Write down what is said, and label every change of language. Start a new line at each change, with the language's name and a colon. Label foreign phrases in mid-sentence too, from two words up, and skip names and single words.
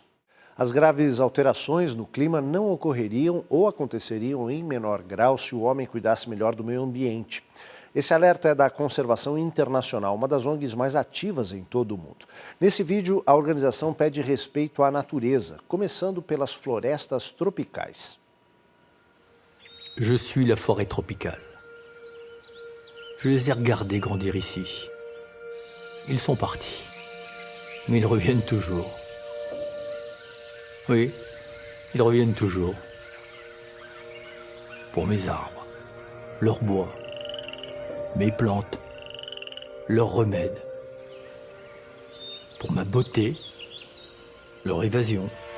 Portuguese: As graves alterações no clima não ocorreriam ou aconteceriam em menor grau se o homem cuidasse melhor do meio ambiente. Esse alerta é da Conservação Internacional, uma das ONGs mais ativas em todo o mundo. Nesse vídeo, a organização pede respeito à natureza, começando pelas florestas tropicais.
French: Je suis la forêt tropicale. Je les ai regardés grandir ici. Ils sont partis, mais ils reviennent toujours. Oui, ils reviennent toujours. Pour mes arbres, leurs bois, mes plantes, leurs remèdes, pour ma beauté, leur évasion.